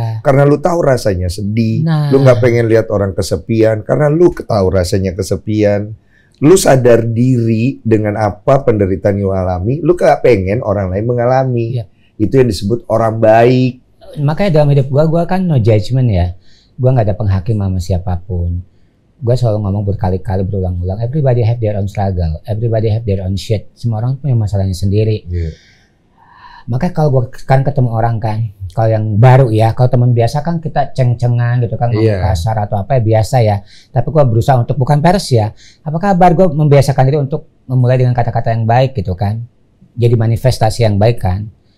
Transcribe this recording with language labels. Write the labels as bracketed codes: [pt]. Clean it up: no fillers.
[id] Karena lu tahu rasanya sedih. Lu gak pengen lihat orang kesepian, karena lu tahu rasanya kesepian. Lu sadar diri dengan apa penderitaan yang lu alami, lu gak pengen orang lain mengalami. Itu yang disebut orang baik. Makanya dalam hidup gue kan [en] no judgment [id] ya. Gue gak ada penghakim sama siapapun. Gue selalu ngomong berkali-kali, berulang-ulang, [en] everybody have their own struggle, everybody have their own shit. [id] Semua orang punya masalahnya sendiri. Makanya kalau gue kan ketemu orang kan, kalau yang baru ya, kalau teman biasa kan kita ceng-cengan gitu kan, ngomong kasar atau apa ya, biasa ya. Tapi gue berusaha untuk, bukan pers ya, apa kabar, gue membiasakan diri untuk memulai dengan kata-kata yang baik gitu kan. Jadi manifestasi yang baik kan.